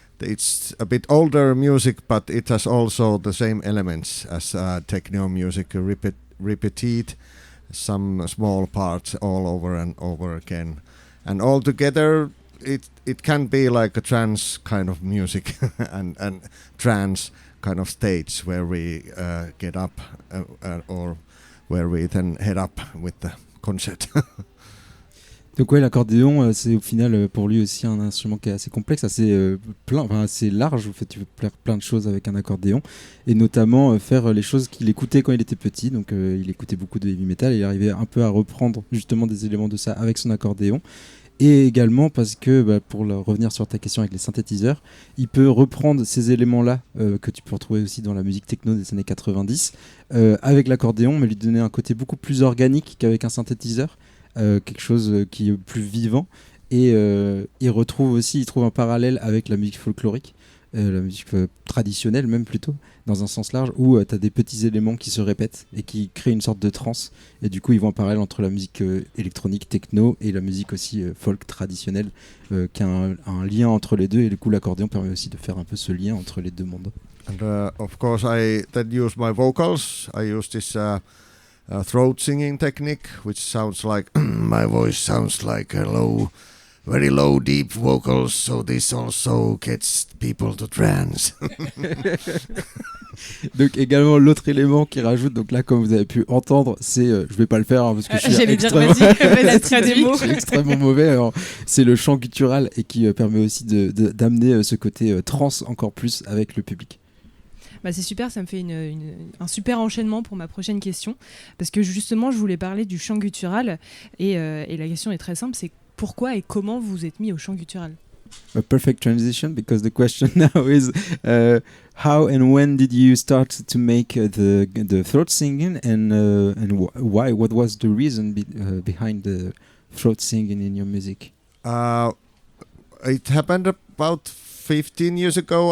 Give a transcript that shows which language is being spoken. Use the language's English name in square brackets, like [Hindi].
[English] It's a bit older music, but it has also the same elements as techno music, repeated some small parts all over and over again. And all together, it can be like a trance kind of music and trance kind of stage where we get up or where we then head up with the concert. [French] Donc ouais, l'accordéon, c'est au final pour lui aussi un instrument qui est assez complexe, assez assez large. En fait, tu peux faire plein de choses avec un accordéon, et notamment faire les choses qu'il écoutait quand il était petit. Donc il écoutait beaucoup de heavy metal et il arrivait un peu à reprendre justement des éléments de ça avec son accordéon. Et également parce que, pour revenir sur ta question avec les synthétiseurs, il peut reprendre ces éléments-là que tu peux retrouver aussi dans la musique techno des années 90 avec l'accordéon, mais lui donner un côté beaucoup plus organique qu'avec un synthétiseur, quelque chose qui est plus vivant. Et il trouve un parallèle avec la musique folklorique, la musique traditionnelle même plutôt, dans un sens large, où tu as des petits éléments qui se répètent et qui créent une sorte de transe, et du coup ils voient un parallèle entre la musique électronique techno et la musique aussi folk traditionnelle, qui a un lien entre les deux, et du coup l'accordéon permet aussi de faire un peu ce lien entre les deux mondes. [English] And of course I then use my vocals. I use this throat singing technique, which sounds like my voice sounds like a low very low, deep vocals, so this also gets people to trance. [French] Donc également l'autre élément qui rajoute, donc là comme vous avez pu entendre, c'est, je vais pas le faire parce que je suis J'allais dire, extrêmement, vas-y, traduis. je suis extrêmement mauvais. Alors, c'est le chant guttural et qui permet aussi d'amener ce côté trance encore plus avec le public. Bah, c'est super, ça me fait un super enchaînement pour ma prochaine question. Parce que justement, je voulais parler du chant guttural. Et la question est très simple, c'est pourquoi et comment vous vous êtes mis au chant guttural? [English] A perfect transition, because the question now is how and when did you start to make the throat singing, and why? What was the reason behind the throat singing in your music? It happened about 15 years ago.